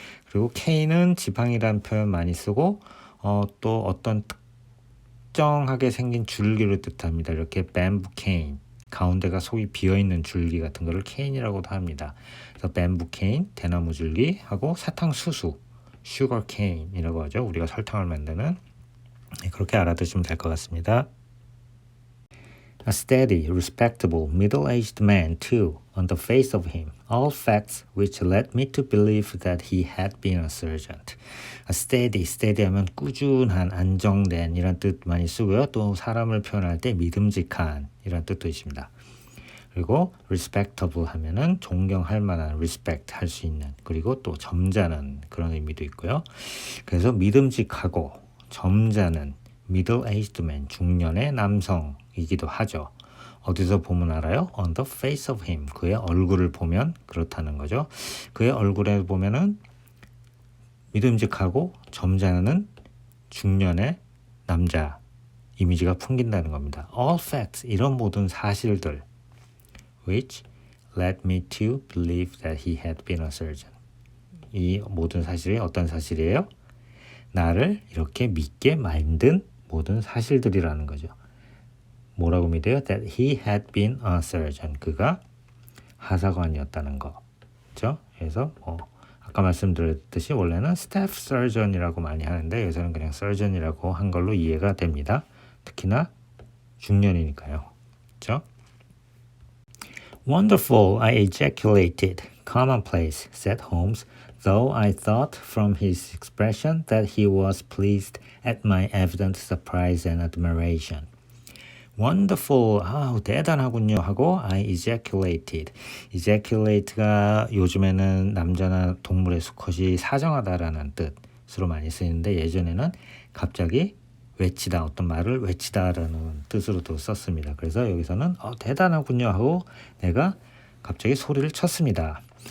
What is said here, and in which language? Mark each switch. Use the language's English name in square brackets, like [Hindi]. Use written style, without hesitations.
[Korean] 그리고 K는 지팡이라는 표현 많이 쓰고 또 어떤 특정하게 생긴 줄기를 뜻합니다. 이렇게 bamboo cane 가운데가 속이 비어있는 줄기 같은 거를 cane이라고도 합니다. 그래서 bamboo cane 대나무 줄기하고 사탕수수 sugar cane이라고 하죠. 우리가 설탕을 만드는 그렇게 알아두시면 될 것 같습니다. [English] A steady, respectable, middle-aged man, too, on the face of him. All facts which led me to believe that he had been a sergeant. [Korean] A steady 하면 꾸준한, 안정된 이런 뜻 많이 쓰고요. 또 사람을 표현할 때 믿음직한 이런 뜻도 있습니다. 그리고 respectable 하면은 존경할 만한, respect 할 수 있는, 그리고 또 점잖은 그런 의미도 있고요. 그래서 믿음직하고 점잖은 middle-aged man, 중년의 남성이기도 하죠. 어디서 보면 알아요? [English] On the face of him, [Korean] 그의 얼굴을 보면 그렇다는 거죠. 그의 얼굴에 보면은 믿음직하고 점잖은 중년의 남자 이미지가 풍긴다는 겁니다. [English] All facts, [Korean] 이런 모든 사실들 [English] which led me to believe that he had been a surgeon. [Korean] 이 모든 사실이 어떤 사실이에요? 나를 이렇게 믿게 만든 모든 사실들이라는 거죠. 뭐라고 믿어요? [English] That he had been a surgeon. [Korean] 그가 하사관이었다는 거. 그렇죠? 그래서 아까 말씀드렸듯이 원래는 staff surgeon이라고 많이 하는데 여기서는 그냥 surgeon이라고 한 걸로 이해가 됩니다. 특히나 중년이니까요. 그렇죠? [English] Wonderful, I ejaculated. Commonplace, said Holmes, though I thought from his expression that he was pleased at my evident surprise and admiration. [Korean] Wonderful, 대단하군요 하고 [English] I ejaculated. [Korean] ejaculate가 요즘에는 남자나 동물의 수컷이 사정하다라는 뜻으로 많이 쓰이는데 예전에는 갑자기 외치다, 어떤 말을 외치다라는 뜻으로도 썼습니다. 그래서 여기서는 대단하군요 하고 내가 갑자기 소리를 쳤습니다.